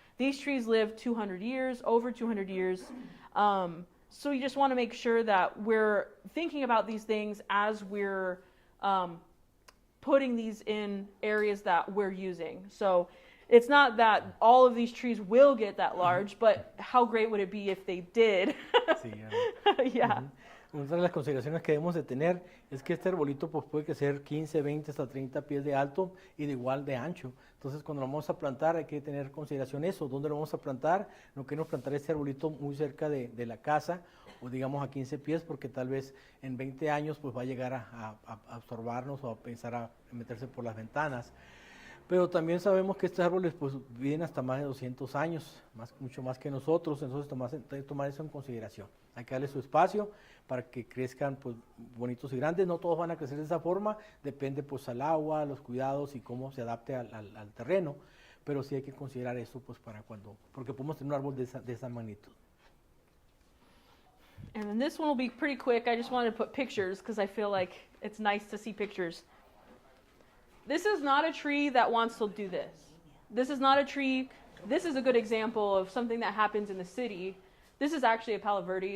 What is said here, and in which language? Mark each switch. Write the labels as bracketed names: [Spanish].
[English] These trees live 200 years, over 200 years. So you just want to make sure that we're thinking about these things as we're putting these in areas that we're using. So it's not that all of these trees will get that large, but how great would it be if they did? [Spanish] Sí, [English] Yeah. [Spanish] Una de las consideraciones que debemos de tener es que este arbolito pues puede crecer 15, 20 hasta 30 pies de alto y de igual de ancho. Entonces cuando lo vamos a plantar hay que tener consideración eso, dónde lo vamos a plantar. No queremos plantar este arbolito muy cerca de la casa o digamos a 15 pies porque tal vez en 20 años pues va a llegar a absorbarnos o a pensar a meterse por las ventanas. Pero también sabemos que estos árboles pues viven hasta más de 200 años, mucho más que nosotros, entonces tomar eso en consideración. Hay que darle su espacio para que crezcan pues bonitos y grandes. No todos van a crecer de esa forma, depende pues al agua, los cuidados y cómo se adapte al terreno, pero sí hay que considerar eso pues para cuando, porque podemos tener un árbol de esa magnitud. [English] And then this one will be pretty quick. I just wanted to put pictures because I feel like it's nice to see pictures. This is not a tree that wants to do this. This is not a tree. This is a good example of something that happens in the city. This is actually a Palo Verde.